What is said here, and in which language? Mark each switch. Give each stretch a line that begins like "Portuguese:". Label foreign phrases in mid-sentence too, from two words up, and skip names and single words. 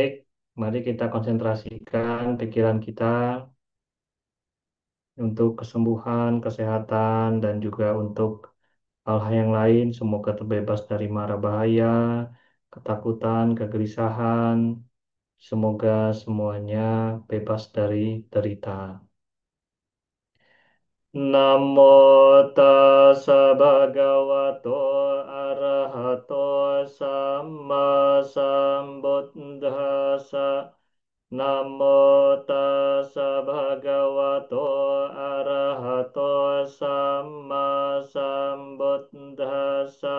Indonesian: Mari kita konsentrasikan pikiran kita untuk kesembuhan, kesehatan, dan juga untuk hal-hal yang lain. Semoga terbebas dari mara bahaya, ketakutan, kegelisahan. Semoga semuanya bebas dari derita.
Pali: Namo tassa bhagavato arahato sama sambuddhassa. Namo tassa bhagavato arahato sama sambuddhassa.